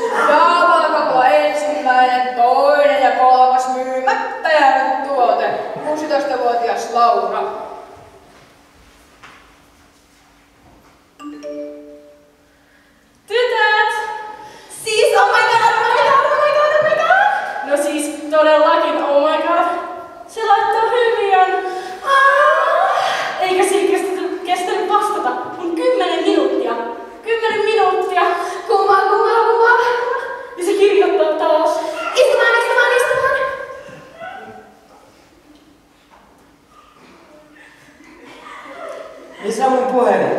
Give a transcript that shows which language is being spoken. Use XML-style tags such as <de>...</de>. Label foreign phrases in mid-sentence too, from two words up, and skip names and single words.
<fi>Jaavaakako ensimmäinen, toinen ja kolmas myymättä jäänyt tuote. 16-vuotias Laura. Tytöt!</fi> <en>Siis oh my god, oh my god, oh my god, oh my god!</en> <fi>No siis todellakin</fi> <en>oh my god.</en> <fi>Se laittaa hyviön. Eikä siinä kestänyt vastata. Mun 10 minuuttia. 10 minuuttia. Kuma. Ja se kirjoittaa taas. Istumaan. Missä on mun puhelin?</fi>